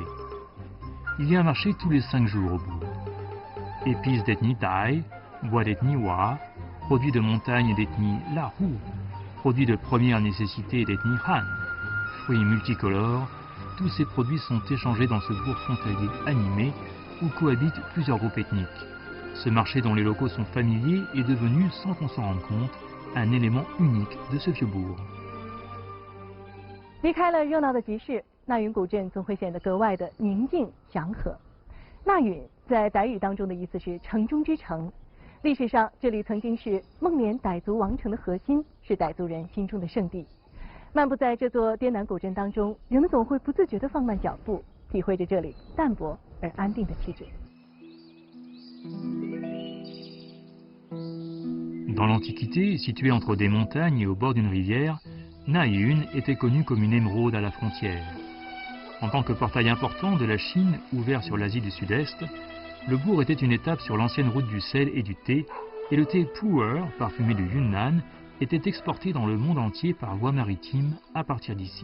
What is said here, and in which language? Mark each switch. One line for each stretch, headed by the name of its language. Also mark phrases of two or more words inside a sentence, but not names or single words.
French: Il y a un marché tous les 5 jours au bourg. Épices d'ethnie Thai, bois d'ethnie Wa, produits de montagne d'ethnie Lahu, produits de première nécessité d'ethnie Han, fruits multicolores, tous ces produits sont échangés dans ce bourg frontalier animé où cohabitent plusieurs groupes ethniques. Ce marché dont les locaux sont familiers est devenu, sans qu'on s'en rende compte, un élément unique de ce vieux bourg.
Chinese: 离开了热闹的集市，纳云古镇总会显得格外的宁静祥和。纳云在傣语当中的意思是城中之城。历史上，这里曾经是孟连傣族王城的核心，是傣族人心中的圣地。漫步在这座滇南古镇当中，人们总会不自觉地放慢脚步，体会着这里淡泊而安定的气质。
French: Dans l'Antiquité, située entre des montagnes et au bord d'une rivière, Na Yun était connue comme une émeraude à la frontière. En tant que portail important de la Chine ouvert sur l'Asie du Sud-Est, le bourg était une étape sur l'ancienne route du sel et du thé, et le thé Pu'er, parfumé du Yunnan, était exporté dans le monde entier par voie maritime à partir d'ici.